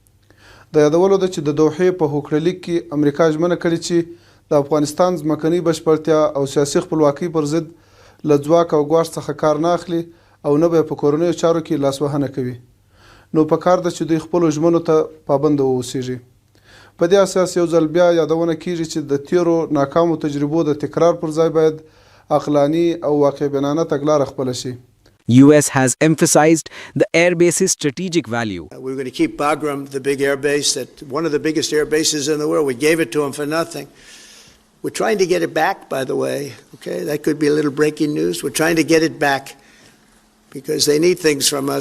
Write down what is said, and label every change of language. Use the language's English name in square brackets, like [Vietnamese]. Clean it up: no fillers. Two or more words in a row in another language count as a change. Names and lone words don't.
[Pashto] د یادولو ده چې د دوحې په هوکړلیک کې امریکا ژمنه کړې چې د افغانستان ځمکنۍ بشپړتیا او سیاسي خپلواکۍ پر ضد له ځواک او ګواښ څخه کار نه اخلي او نه به په کورنیو چارو کې لاسوهنه کوي. نو پکار ده چې دوی خپلو ژمنو ته پابند واوسیږي. په دې اساس یو ځل بیا یادونه کیږي چې د تیرو ناکامو تجربو د تکرار پر ځای باید عقلاني او واقع بینانه تګلاره خپله شي. [English] US has emphasized the air base's strategic value. We're going to keep Bagram, the big air base, that one of the biggest air bases in the world. We gave it to them for nothing. We're trying to get it back, by the way. Okay, that could be a little breaking news. We're trying to get it back because they need things from us.